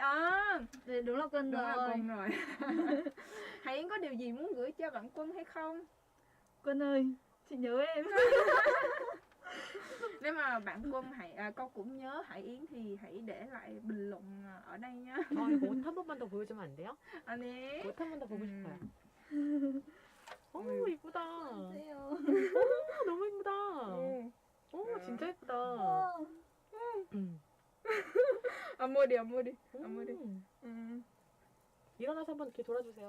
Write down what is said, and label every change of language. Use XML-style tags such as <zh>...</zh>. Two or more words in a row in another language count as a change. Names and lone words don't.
<vi>đúng là Quân rồi. Hải Yến có điều gì muốn gửi cho bạn Quân hay không? Quân ơi, chị nhớ em. Nếu mà bạn Quân con cũng nhớ Hải Yến thì hãy để lại bình luận ở đây nhá.</vi> <ko>이거 옷 한 번만 더 보여주면 안 돼요? 아니. 옷 한 번 더 보고 싶어요. 오 이쁘다. 너무 이쁘다. 오 진짜 이쁘다. 안 머리. 일어나서 한번 이렇게 돌아주세요.</ko>